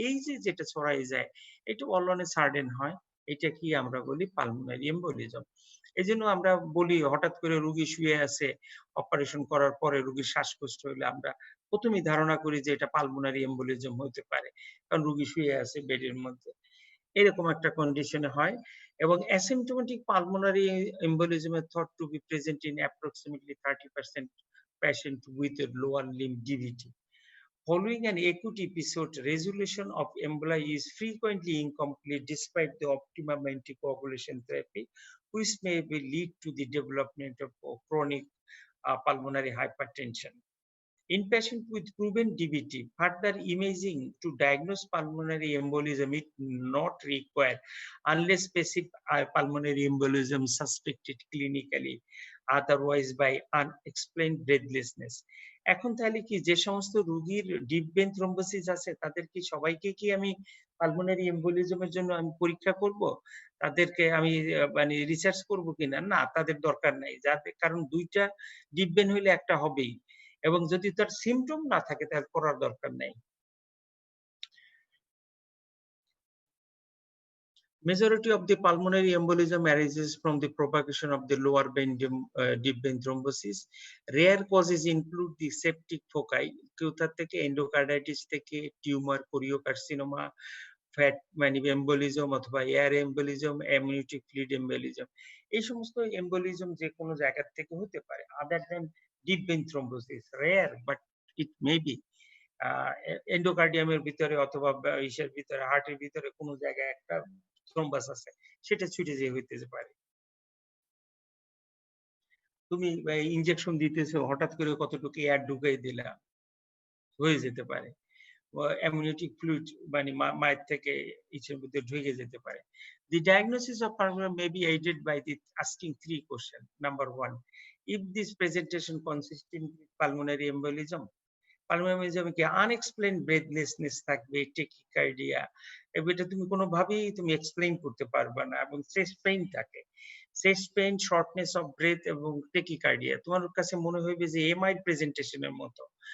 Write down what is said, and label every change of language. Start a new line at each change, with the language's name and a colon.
Bangla: এই যে যেটা ছড়াই যায় এটা অল অন এ সার্টেন হয়। এটা কি আমরা বলি পালমোনারি এম্বোলিজম। এজন্য আমরা বলি হঠাৎ করে রোগী শুয়ে আছে, অপারেশন করার পরে রোগীর শ্বাসকষ্ট হইলে আমরা ১ম এই ধারণা করি যে এটা পালমোনারি এম্বোলিজম হতে পারে। কারণ রোগী শুয়ে আছে বেডের মধ্যে। এরকম একটা কন্ডিশনে হয় এবং asymptomatic pulmonary
English: embolism is thought to be present in approximately 30% patient with a lower limb DVT. Following an acute episode, resolution of emboli is frequently incomplete despite the optimum anticoagulation therapy, which may lead to the development of chronic pulmonary hypertension. In patients with proven DVT, further imaging to diagnose pulmonary embolism is not required unless specific pulmonary embolism suspected clinically, otherwise by unexplained breathlessness.
Bangla: এখন তাহলে কি যে সমস্ত রোগীর deep vein thrombosis আছে তাদের কি সবাইকে কি আমি পালমোনারি এম্বোলিজমের জন্য আমি পরীক্ষা করব? তাদেরকে আমি মানে রিসার্চ করব কিনা? না, তাদের দরকার নাই। যাদের কারণ ২ টা ডিপ ভেইন হইলে একটা হবেই। এবং যদি তার সিম্পটম না থাকে তাহলে করার দরকার নাই।
English: Majority of the pulmonary embolism arises from the propagation of the lower vein deep vein thrombosis. Rare causes include the septic foci,
Bangla: কোথা থেকে এন্ডোকার্ডাইটিস থেকে টিউমার, কোরিওকার্সিনোমা, ফ্যাট মানে এম্বোলিজম অথবা air embolism, amniotic fluid embolism. এই সমস্ত embolism যে কোনো জায়গা থেকে হতে পারে।
English: other than deep vein thrombosis, rare but it may be
Bangla: এন্ডোকার্ডিয়ামের ভিতরে অথবা ইসের ভিতরে হার্টের ভিতরে কোনো জায়গায় একটা থ্রম্বাস আছে, সেটা ছুটে যেয়ে হইতে পারে। তুমি ইনজেকশন দিতেছো, হঠাৎ করে কতটুকু এয়ার ঢুকাই দিলা, হয়ে যেতে পারে। অ্যামনিওটিক ফ্লুইড মানে মায়ের থেকে ইসের ভিতরে ঢুকে যেতে পারে।
English: The diagnosis of pulmonary may be aided by the asking 3 questions. Number 1, if this presentation consists in pulmonary embolism,
Bangla: pulmonary এম্বোলিজমে কি আনএক্সপ্লেইনড ব্রেথলেসনেস থাকবে, টেকিকার্ডিয়া, এটা তুমি কোনোভাবেই তুমি এক্সপ্লেইন করতে পারবা না এবং চেস্ট পেইন থাকে। Chest pain, shortness of breadth এবং টেকিকার্ডিয়া তোমার কাছে মনে হইবে যে এমাইড প্রেজেন্টেশনের মতো।